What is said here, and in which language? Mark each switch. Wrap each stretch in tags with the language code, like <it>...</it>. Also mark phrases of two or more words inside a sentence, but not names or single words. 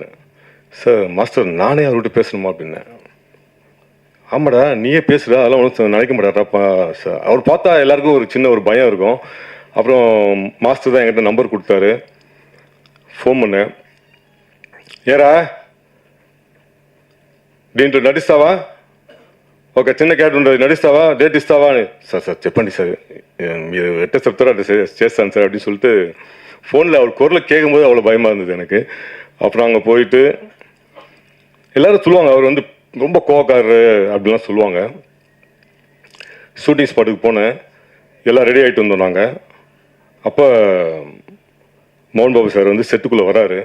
<ta>சார் மாஸ்டர் நானே அவர்கிட்ட பேசணுமா அப்படின்னேன். ஆமாடா நீயே பேசுடா, அதெல்லாம் ஒன்றும் நினைக்க மாட்டாராப்பா சார். அவர் பார்த்தா எல்லாருக்கும் ஒரு சின்ன ஒரு பயம் இருக்கும். அப்புறம் மாஸ்டர் தான் என்கிட்ட நம்பர் கொடுத்தாரு. ஃபோன் பண்ணேன்.</ta> <te>ஏரா దీంట్లో నటిస్తావా, ఒక చిన్న క్యారెక్టర్ ఉంటుంది, నటిస్తావా, డేట్ ఇస్తావా అని. సార్ చెప్పండి సార్, మీరు ఎట్ట చెప్తారో అట్లా చేస్తాను సార్</te> <ta>அப்படின்னு சொல்லிட்டு ஃபோனில் அவர் குரலை கேட்கும்போது அவ்வளோ பயமாக இருந்தது எனக்கு. அப்புறம் அங்கே போயிட்டு எல்லாரும் சொல்லுவாங்க அவர் வந்து ரொம்ப கோவக்காரரு அப்படிலாம் சொல்லுவாங்க.</ta> <en>shooting spotக்கு</en> <ta>போனேன், எல்லாம் ரெடி ஆகிட்டு வந்தோம் நாங்கள். அப்போ மோகன் பாபு சார் வந்து செட்டுக்குள்ளே வராரு.</ta>